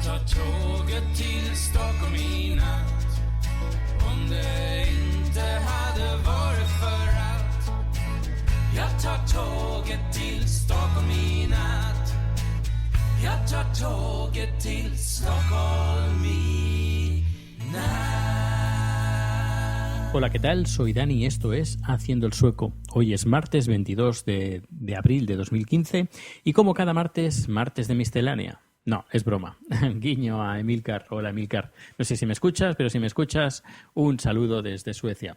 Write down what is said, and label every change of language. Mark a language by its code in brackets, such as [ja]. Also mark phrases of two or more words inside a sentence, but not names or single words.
[sv] tåget till Stockholm i natt. Om det inte hade varit för allt. Jag tar tåget till Stockholm i natt. Jag tar tåget till Stockholm i natt. [es] Hola, ¿qué tal? Soy Dani y esto es Haciendo el Sueco. Hoy es martes 22 de abril de 2015 y como cada martes, martes de miscelánea. No, es broma. Guiño a Emilcar. Hola, Emilcar. No sé si me escuchas, pero si me escuchas, un saludo desde Suecia.